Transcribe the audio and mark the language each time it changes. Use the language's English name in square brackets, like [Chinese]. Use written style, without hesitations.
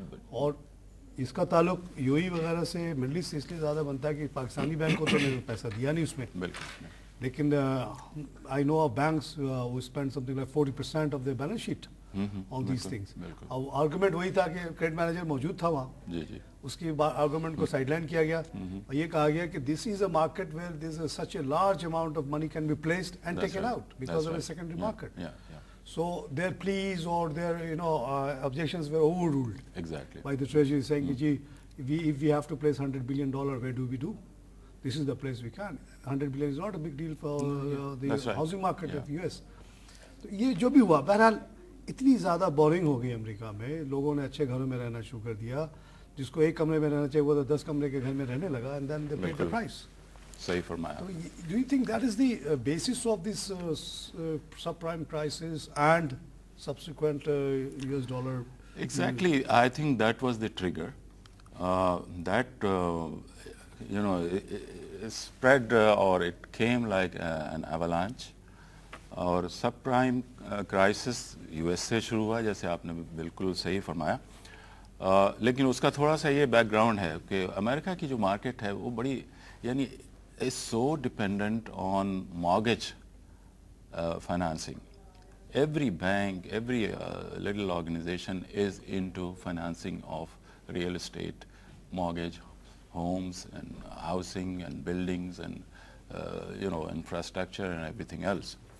[Urdu] اور اس کا تعلق یو اے وغیرہ سے مڈل ایسٹ سے اس لیے زیادہ بنتا ہے کہ پاکستانی بینک کو تو نے پیسہ دیا نہیں اس میں، لیکن آئی know of banks [English] who spend something like 40% of their balance sheet on these things. [Urdu] اب آرگومنٹ وہی تھا کہ کریڈٹ مینیجر موجود تھا وہاں، اس کی آرگومنٹ کو سائڈ لائن کیا گیا اور یہ کہا گیا کہ [English] This is a market where this is such a large amount of money can be placed and taken out because of a secondary market. So their pleas or their objections were overruled by the Treasury, saying, if we have to place $100 billion, where do we do? This is the place we can. $100 billion is not a big deal for the housing market of US. [Urdu] تو یہ جو بھی ہوا، بہرحال اتنی زیادہ boring ہو گئی امریکہ میں، لوگوں نے اچھے گھروں میں رہنا شروع کر دیا. جس کو ایک کمرے میں رہنا چاہیے وہ تو 10 کمرے کے گھر میں رہنے لگا، [English] and then they paid the price. [Urdu] صحیح فرمایا. [English] Do you think that is the basis of this subprime crisis and subsequent US dollar? Exactly. I think that was the trigger. That it spread or it came like an avalanche. [Urdu] اور سب prime crisis U S سے شروع ہوا، جیسے آپ نے بالکل صحیح فرمایا. لیکن اس کا تھوڑا سا یہ بیک گراؤنڈ ہے کہ امریکہ کی جو مارکیٹ ہے وہ بڑی، یعنی [English] is so dependent on mortgage financing. Every bank, every little organization is into financing of real estate, mortgage, homes and housing and buildings and infrastructure and everything else.